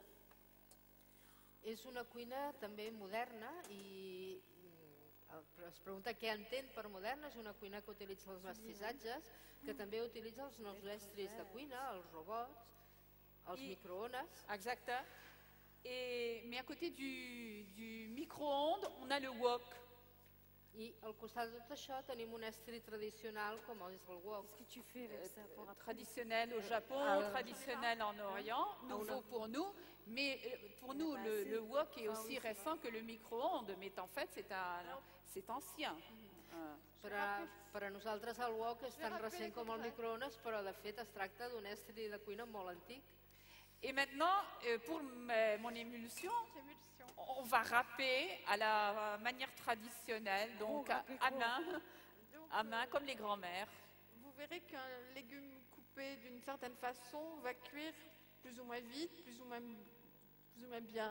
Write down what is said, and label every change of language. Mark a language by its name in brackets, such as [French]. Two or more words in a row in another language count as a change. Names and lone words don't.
[Catalan] És una cuina també moderna i es pregunta què entén per moderna. És una cuina que utilitza els mestissatges, que també utilitza els nous estris de cuina, els robots, els microones. Exacte. [French] Mais à côté du micro-ondes, on a le wok. [Catalan] I al costat de tot això tenim un estri tradicional com és el wok. [French] Traditionnel au Japon, traditionnel en Orient, nouveau pour nous. Mais pour nous, le wok est aussi récent que le micro-ondes. Mais en fait, c'est ancien. [Catalan] Per a nosaltres el wok és tan recent com el microones, però de fet es tracta d'un estri de cuina molt antic. [French] Et maintenant, pour mon émulsion, on va râper à la manière traditionnelle, donc à main comme les grands-mères. Vous verrez qu'un légume coupé d'une certaine façon va cuire plus ou moins vite, plus ou moins bien.